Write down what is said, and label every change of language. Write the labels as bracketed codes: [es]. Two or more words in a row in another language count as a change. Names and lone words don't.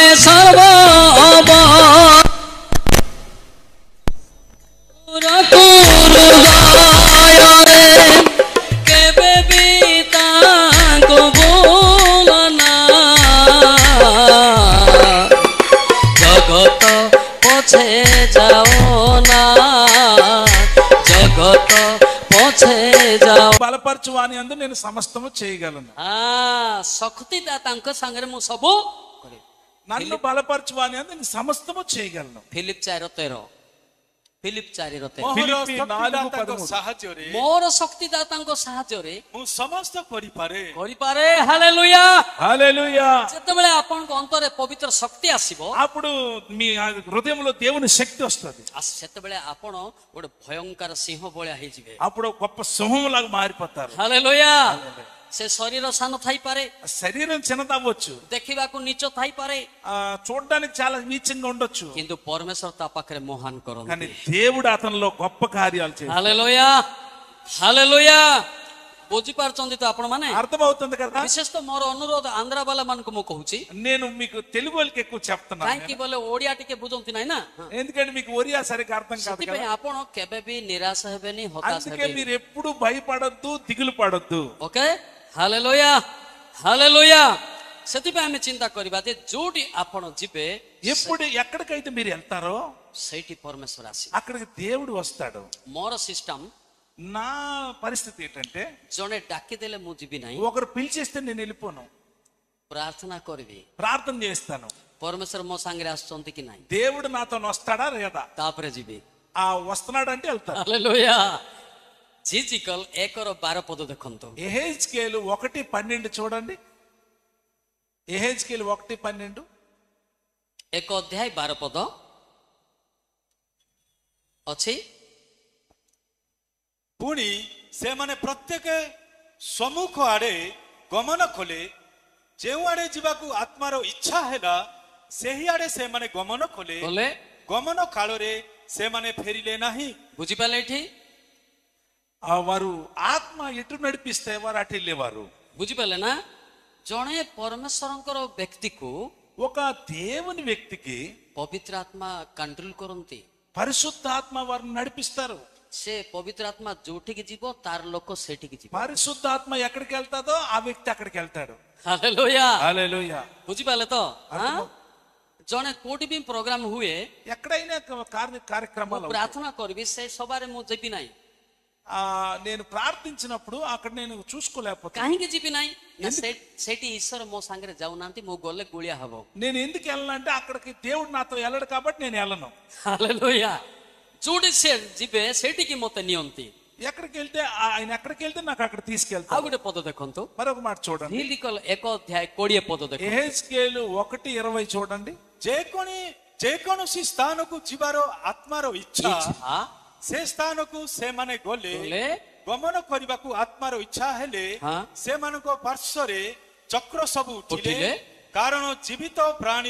[or] ରଖୁ ହୃଦୟରେ, କେବେ ବି ତାଙ୍କୁ ଭୁଲନା, ଜଗତ ପଛେ ଯାଉନା, ଜଗତ ପଛେ ଯାଉ। [te] బలపరచు వాని అందు నేను సమస్తము చేయగలను. [or] ଶକ୍ତି ତାଙ୍କ ସାଙ୍ଗରେ ମୁଁ ସବୁ କରିବି। [te] నన్ను బలపరచు వాని అందు నేను సమస్తము చేయగలను. [or] ଫିଲିପ 4:13, ଫିଲିପ 4:13। ମୋର ଫିଲିପି ଶକ୍ତିଦାତାଙ୍କ 4:13 ସାହାଯ୍ୟରେ ମୋର ଶକ୍ତିଦାତାଙ୍କ ସାହାଯ୍ୟରେ ମୁଁ ସମସ୍ତ କରିପାରେ। କରିପାରେ। ହାଲେଲୁୟା। [te] హల్లెలూయా। [or] ଯେତେବେଳେ ଆପଣଙ୍କ ଅନ୍ତରରେ ପବିତ୍ର ଶକ୍ତି ଆସିବ, [te] అప్పుడు మీ హృదయంలో దేవుని శక్తి వస్తుంది. [or] ସେତେବେଳେ ଆପଣ ଗୋଟେ ଭୟଙ୍କର ସିଂହ ଭଳିଆ ହେଇଯିବେ। [te] అప్పుడు ఒక గొప్ప సింహం లాగా మారిపోతారు. [or] ହାଲେଲୁୟା। ସେ ଶରୀର ସାନ ଥାଇପାରେ, [te] శరీరం చిన్నదవ్వచ్చు, [or] ଦେଖିବାକୁ నీଚ ଥାଇପାରେ, [te] చూడడానికి చాలా నీచంగా ఉండొచ్చు, [or] କିନ୍ତୁ ପରମେଶ୍ୱର ତା ପାଖରେ ମହାନ [te] కానీ [or] କରନ୍ତି। [te] దేవుడు అతనిలో గొప్ప కార్యాలు చేస్తాడు. [or] ହାଲେଲୁୟା ହାଲେଲୁୟା। ବୁଝିପାରୁଛନ୍ତି ତ ଆପଣ ମାନେ? [te] అర్థమవుతుంది కదా? [or] ବିଶେଷ ତ ମୋର ଅନୁରୋଧ ଆନ୍ଧ୍ରା ବାଲା ମାନଙ୍କୁ ମୁଁ କହୁଛି, [te] నేను మీకు తెలుగు వాళ్ళకి ఎక్కువ చెప్తున్నాను. [or] କାହିଁକି ବୋଲେ ଓଡିଆ ଟିକେ ବୁଝନ୍ତି ନାହିଁ ନା, [te] ఎందుకంటే మీకు ఒరియా సరిగ్గా అర్థం కాదు [or] ସେଥିପାଇଁ [te] కదా. [or] ଆପଣ କେବେ ବି ନିରାଶ ହେବେନି, ହତାଶ [te] అందుకే [or] ହେବେନି। [te] మీరు ఎప్పుడు భయపడొద్దు, దిగులు పడొద్దు. [or] ଓକେ, ହାଲେଲୁୟା ହାଲେଲୁୟା। ସେଥିପାଇଁ ଆମେ ଚିନ୍ତା କରିବା ଯେ ଯୋଉଠି ଆପଣ ଯିବେ [te] ఎప్పుడు ఎక్కడికైతే మీరు వెళ్తారో [or] ସେଇଠି ପରମେଶ୍ୱର ଆସିବେ। [te] అక్కడికి దేవుడు వస్తాడు. [or] ମୋର ସିଷ୍ଟମ, [te] నా పరిస్థితి ఏంటంటే, [or] ଜଣେ ଡାକିଦେଲେ ମୁଁ ଯିବି ନାହିଁ, [te] ఒకరు పిలిచేస్తే నేను వెళ్ళిపోను, [or] ପ୍ରାର୍ଥନା କରିବି [te] ప్రార్థన చేస్తాను. [or] ପରମେଶ୍ୱର ମୋ ସାଙ୍ଗରେ ଆସୁଛନ୍ତି କି ନାହିଁ, [te] దేవుడు నాతో వస్తాడా లేదా, [or] ତାପରେ ଯିବି। [te] వస్తున్నాడంటే వెళ్తాను. [or] ହାଲେଲୁୟା। ଝିଝିକଲ 1:12 ପଦ ଦେଖନ୍ତୁ। [te] ఎహెజ్కేలు 1:12 చూడండి. ఎహెజ్కేలు 1:12 [or] 1 ଅଧ୍ୟାୟ 12 ପଦ ଅଛି। ପୁଣି ସେମାନେ ପ୍ରତ୍ୟେକ ସମ୍ମୁଖ ଆଡେ ଗମନ କଲେ, ଯେଉଁ ଆଡେ ଯିବାକୁ ଆତ୍ମାର ଇଚ୍ଛା ହେଲା ସେହି ଆଡେ ସେମାନେ ଗମନ କଲେ। ବୋଲେ ଗମନ କାଳରେ ସେମାନେ ଫେରିଲେ ନାହିଁ। ବୁଝିପାରିଲେ ଏଠି? [te] వారు ఆత్మ ఎటు నడిపిస్తే వారు అటు వెళ్ళేవారు. [or] ବୁଝିପାରିଲେ ନା? ଜଣେ ପରମେଶ୍ୱରଙ୍କର ବ୍ୟକ୍ତିକୁ [te] ఒక దేవుని వ్యక్తికి [or] ପବିତ୍ର ଆତ୍ମା କଣ୍ଟ୍ରୋଲ କରନ୍ତି। [te] పరిశుద్ధాత్మ వారిని నడిపిస్తారు. [or] ସେ ପବିତ୍ର ଆତ୍ମା ଯୋଉଠିକି ଯିବ ତାର ଲୋକ ସେଠିକି ଯିବ। [te] పరిశుద్ధాత్మ ఎక్కడికి వెళ్తాదో ఆ వ్యక్తి అక్కడికి వెళ్తాడు. [or] ହାଲେଲୁୟା [te] హల్లెలూయా। [or] ବୁଝିପାରିଲେ ତ? ଜଣେ କୋଉଠି ବି ପ୍ରୋଗ୍ରାମ ହୁଏ, [te] ఎక్కడైనా కార్యక్రమాలు [or] ପ୍ରାର୍ଥନା କରିବି, ସେ ସଭାରେ ମୁଁ ଯିବି ନାହିଁ। [te] నేను ప్రార్థించినప్పుడు అక్కడ నేను చూసుకోలేకపోతే, [or] କାହିଁକି ଯିବି ନାହିଁ ନା ସେଠି ଈଶ୍ୱର ମୋ ସାଙ୍ଗରେ ଯାଉନାହାନ୍ତି, ମୁଁ ଗଲେ ଗୁଳିଆ ହବ। [te] నేను ఎందుకు వెళ్ళాలంటే అక్కడికి దేవుడు నాతో వెళ్ళడు కాబట్టి నేను వెళ్ళను. [or] ହାଲେଲୁୟା। ଯୋଉଠି ସେ ଯିବେ ସେଠିକି ମତେ ନିଅନ୍ତି। [te] ఎక్కడికి వెళ్తే ఆయన ఎక్కడికి వెళ్తే నాకు అక్కడ [or] ଆଉ [te] తీసుకెళ్తాను. [or] ଗୋଟେ ପଦ ଦେଖନ୍ତୁ, [te] మరొక మాట చూడండి. [or] ଝିଲିକଲ 1 ଅଧ୍ୟାୟ 20 ପଦ ଦେଖନ୍ତୁ। [te] ఎహెజ్కేలు 1:20 చూడండి. [or] ଯେକୌଣସି ସ୍ଥାନକୁ ଯିବାର ଆତ୍ମାର ଇଚ୍ଛା, ଇଚ୍ଛା ସେ ସ୍ଥାନକୁ ସେମାନେ ଗଲେ। ଗଲେ, ଗମନ କରିବାକୁ ଆତ୍ମାର ଇଚ୍ଛା ହେଲେ ସେମାନଙ୍କ ପାର୍ଶ୍ୱରେ ଚକ୍ର ସବୁ ଉଠିଲେ, କାରଣ ଜୀବିତ ପ୍ରାଣୀର